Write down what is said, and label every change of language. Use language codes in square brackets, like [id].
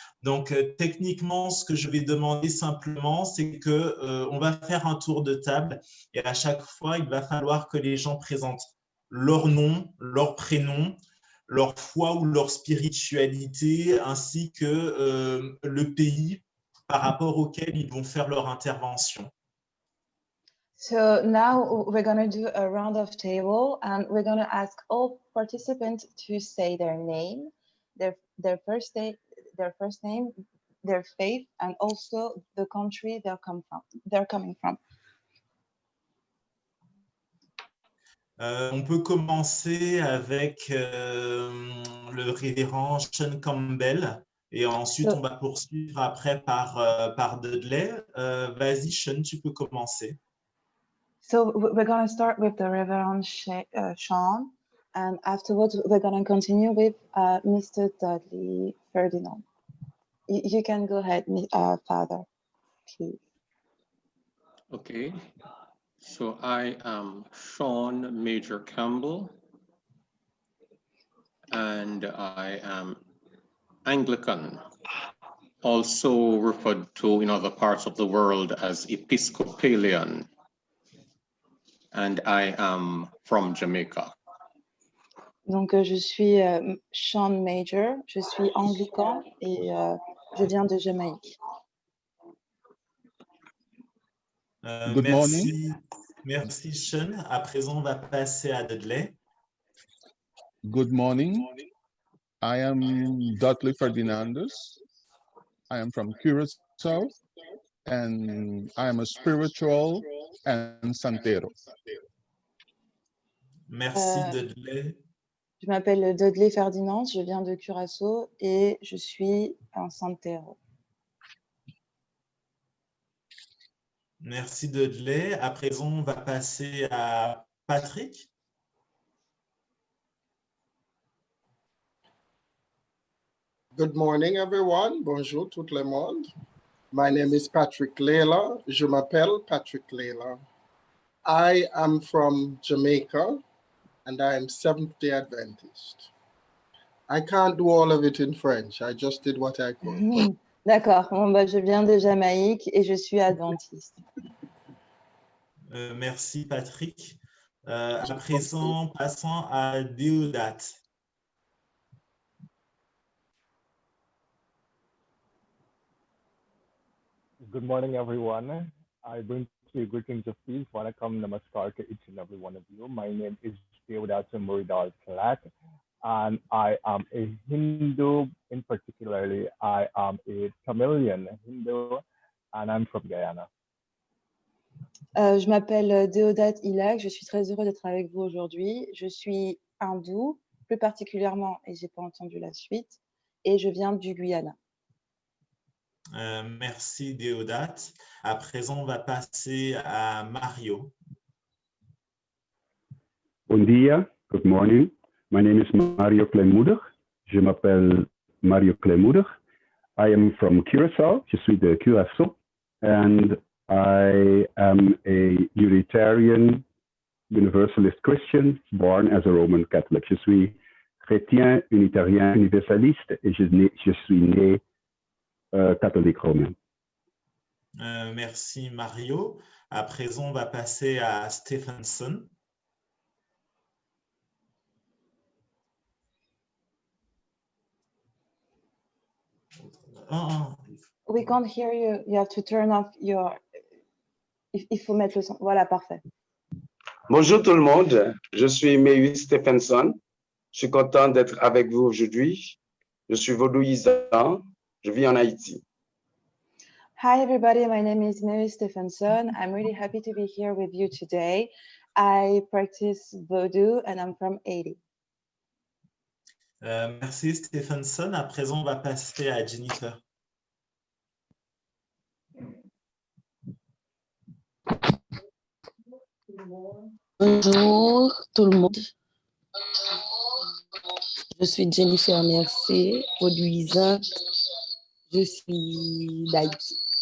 [fr] Donc, techniquement, ce que je vais demander simplement, c'est que on va faire un tour de table et à chaque fois, il va falloir que les gens présentent leur nom, leur prénom, leur foi ou leur spiritualité, ainsi que le pays par rapport auquel ils vont faire leur intervention. [en] So now we're going to do a round of table, and we're going to ask all participants to say their name, their first name, their faith, and also the country they're coming from. [fr] On peut commencer avec le révérend Sean Campbell et ensuite on va poursuivre après par Dudley. Vas-y Sean, tu peux commencer. [en] So we're going to start with the Reverend Sean, and afterwards we're going to continue with Mr. Dudley Ferdinand. You can go ahead, Father, please. Okay, so I am Sean Major Campbell, and I am Anglican, also referred to in other parts of the world as Episcopalian, and I am from Jamaica. [fr] Donc je suis Sean Major, je suis anglican et je viens de Jamaïque. [en] Good morning. [fr] Merci Sean. À présent, on va passer à Dudley. [en] Good morning. I am Dudley Ferdinandus. I am from Curacao, and I am a spiritual and santero. [fr] Merci Dudley. Je m'appelle Dudley Ferdinand, je viens de Curaçao et je suis un santero. Merci Dudley. À présent, on va passer à Patrick. [en] Good morning, everyone. [fr] Bonjour tout le monde. [en] My name is Patrick Layla. [fr] Je m'appelle Patrick Layla. [en] I am from Jamaica, and I am Seventh-day Adventist. I can't do all of it in French. I just did what I could. [fr] D'accord. Bon, bah, je viens de Jamaïque et je suis adventiste. Merci Patrick. À présent, passons à Deodat. [en] Good morning, everyone. I bring to you greetings of peace. Welcome, namaskar to each and every one of you. My name is Deodat Muridal Kalak, and I am a Hindu. In particularly, I am a Tamilian Hindu, and I'm from Guyana. [fr] Je m'appelle Deodat Ilak, je suis très heureux d'être avec vous aujourd'hui. Je suis hindou, plus particulièrement, et j'ai pas entendu la suite, et je viens du Guyana. Merci Deodat. À présent, on va passer à Mario. [pap] Bon dia, [en] good morning. My name is Mario Klemoeder. [fr] Je m'appelle Mario Klemoeder. [en] I am from Curaçao. [fr] Je suis de Curaçao. [en] And I am a Unitarian Universalist Christian born as a Roman Catholic. [fr] Je suis chrétien, unitarien, universaliste et je suis né catholique romain. Merci Mario. À présent, on va passer à Stephenson. [en] We can't hear you. You have to turn off your... [fr] Il faut mettre le son. Voilà, parfait. Bonjour tout le monde. Je suis Mewi Stephenson. Je suis content d'être avec vous aujourd'hui. Je suis vaudouisant. Je vis en Haïti. [en] Hi, everybody. My name is Mary Stephenson. I'm really happy to be here with you today. I practice Vodou and I'm from Haiti. [fr] Merci Stephenson. À présent, on va passer à Jennifer. Bonjour tout le monde. Je suis Jennifer Mercier, vaudouisante. Je suis d'Haïti.